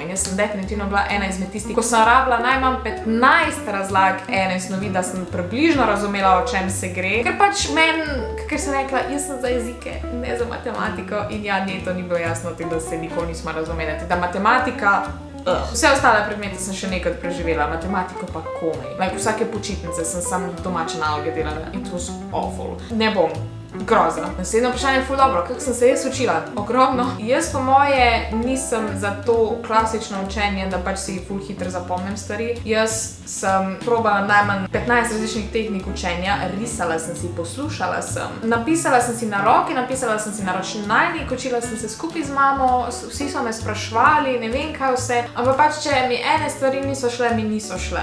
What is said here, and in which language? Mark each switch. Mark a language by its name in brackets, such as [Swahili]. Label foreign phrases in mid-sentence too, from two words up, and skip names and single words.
[Slovenian] In jaz sem definitivno bila ena izmed tistih, ko sem rabila najmanj 15 razlag ene snovi, da sem približno razumela, o čem se gre. Ker pač ker sem rekla, jaz sem za jezike, ne za matematiko in ja, njej to ni bilo jasno, da se nikoli nismo razumeli. Da matematika, vse ostale predmete sem še nekaj preživela, matematiko pa komaj. Vsake počitnice sem samo domače naloge delala. [English] It was awful. [Slovenian] Ne bom groza. Naslednje vprašanje je ful dobro, kako sem se jaz učila? Ogromno. Jaz po moje nisem za to klasično učenje, da pač si ful hitro zapomnim stvari. Jaz sem probala najmanj 15 različnih tehnik učenja, risala sem si, poslušala sem, napisala sem si na roki, napisala sem si na računalnik, učila sem se skupaj z mamo, vsi so me sprašvali, ne vem kaj vse, ampak pač če mi ene stvari niso šle, mi niso šle.